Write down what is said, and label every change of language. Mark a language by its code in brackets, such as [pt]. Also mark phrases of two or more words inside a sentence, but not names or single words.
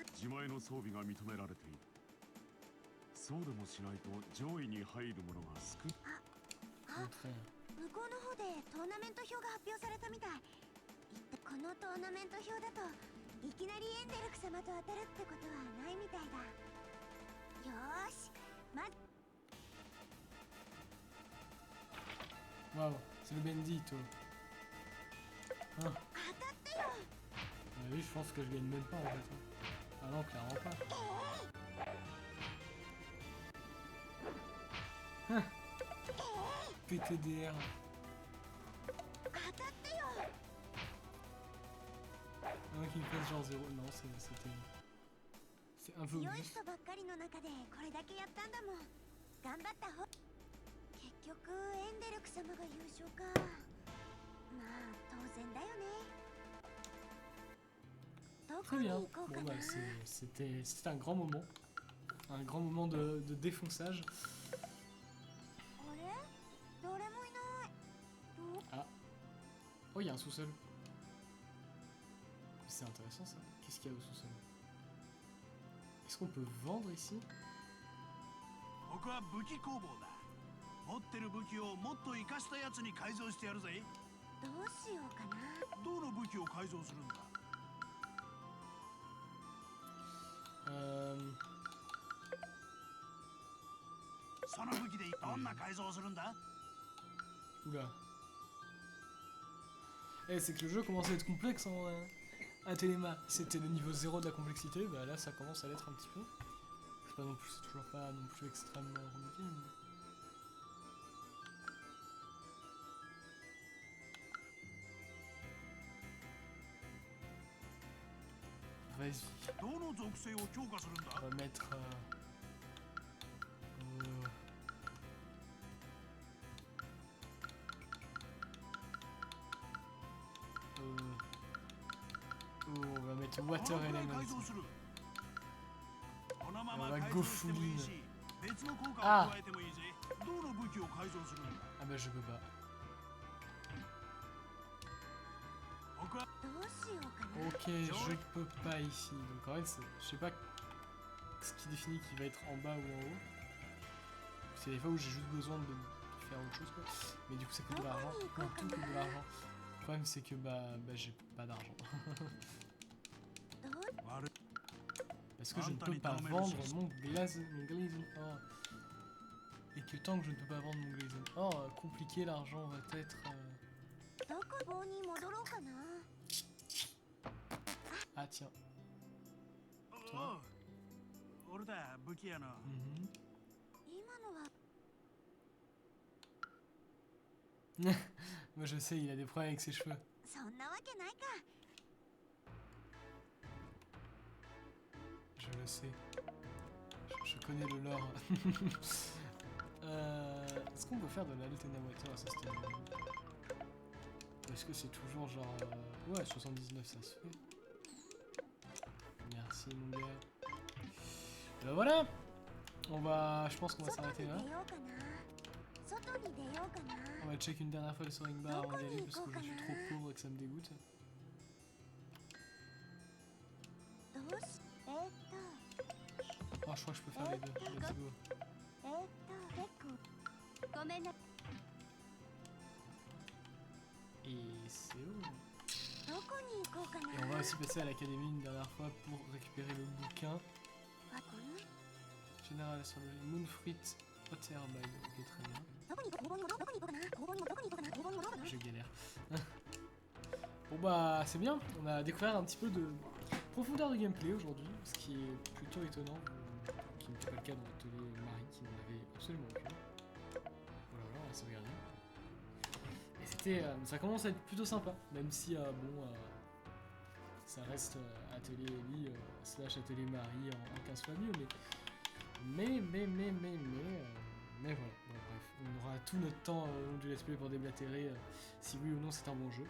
[ja] 自前の装備が認められている。そうでもしないと上位に入る者が少ない。あ、 [fr] Très bien. [ja] 向こうの方でトーナメント表が発表されたみたい。このトーナメント表だといきなりエンデルク様と当たるってことはないみたいだ。よーし、まず [fr] Waouh, c'est le Bendito. Ah, [ja] 当たってよ。 [fr] oui, je pense que je gagne même pas en fait. Hein. Ah non, clairement pas. Hein. PTDR. [ja] 当たってよ。 [fr] Un qui me fasse genre 0. Non, c'était. C'est un peu [ja] 強い [fr] obvious. [ja] 人ばっかりの中でこれだけやったんだもん。頑張った方。結局エンデルク様が優勝か。まあ当然だよね。どこ [fr] Très [ja] に [fr] bien. [ja] 行こう [fr] Bon [ja] かな。 [fr] bah c'était un grand moment. Un grand moment de défonçage. [ja] あれ？誰もいない。どう？ [fr] Oh, il y a un sous-sol. C'est intéressant ça. Qu'est-ce qu'il y a au sous-sol? Est-ce qu'on peut vendre ici? [ja] ここは武器工房だ。持ってる武器をもっと活かしたやつに改造してやるぜ。どうしようかな。どの武器を改造するんだ。その武器でどんな改造をするんだ。 [fr] Oula. Eh, c'est que le jeu commence à être complexe à Téléma. C'était le niveau 0 de la complexité, bah là ça commence à l'être un petit peu. C'est pas non plus, c'est toujours pas non plus extrêmement compliqué. Mais... Vas-y, [ja] どの属性を強化するんだ。 [fr] on va mettre... on va mettre Water [ja] このくらい [fr] Element. [ja] 改造する。このままうわ改造してもいいゴし、別の効果を加えてもいいぜ。どの武器を改造するんだ。 [fr] Ah bah je peux pas. [ja] 僕はどうしようかな。 [fr] Ok, je peux pas ici. Donc en fait, je sais pas ce qui définit qui va être en bas ou en haut. C'est des fois où j'ai juste besoin de faire autre chose quoi. Mais du coup ça coûte de l'argent. Non, tout coûte de l'argent. Le problème c'est que bah j'ai pas d'argent. [ja] どう？悪い。 [fr] Parce que je ne peux pas vendre mon Glazon Or. Et que tant que je ne peux pas vendre mon Glazon Or, compliqué, l'argent va être... [ja] どこ棒に戻ろうかな。 [fr] Ah tiens. [ja] おう俺だ武器屋の。 Mhm. 今のは [fr] Moi je sais, il a des problèmes avec ses cheveux. [ja] そんなわけないか。 [fr] sais. Je connais le lore. Est-ce qu'on peut faire de l'Altena Water à ce stade? Ou est-ce que c'est toujours genre... Ouais, 79 ça se fait. Merci mon gars. Ben voilà. On va... Je pense qu'on va s'arrêter là. [ja] 外に出ようかな。 [fr] On va check une dernière fois le soaring bar avant d'y aller parce que je suis trop pauvre et que ça me dégoûte. [ja] どうし [fr] Oh, je crois que je peux faire les deux. [en] Let's go. [ja] 結構ごめんな。 [fr] Et c'est où? [ja] どこに行こうかな。 [fr] Et on va aussi passer à l'académie une dernière fois pour récupérer le bouquin. [ja] あ、これ [fr] Général astrologie. Moonfruit Hot Air Bag. Ok, très bien. [ja] どこに行こうかな。どこに行こうかな。工房にもどこに行こうかな。工房にもどこかな。 [fr] Je galère. Bon bah c'est bien, on a découvert un petit peu de profondeur de gameplay aujourd'hui, ce qui est plutôt étonnant, qui n'était pas le cas dans l'atelier Marie qui n'en avait absolument aucune. Voilà, on va sauvegarder. Et c'était, ça commence à être plutôt sympa, même si bon, ça reste atelier Ellie slash atelier Marie en 15 fois mieux, mais voilà, bon, bref, on aura tout notre temps au long du [en] let's play [fr] pour déblatérer si oui ou non c'est un bon jeu.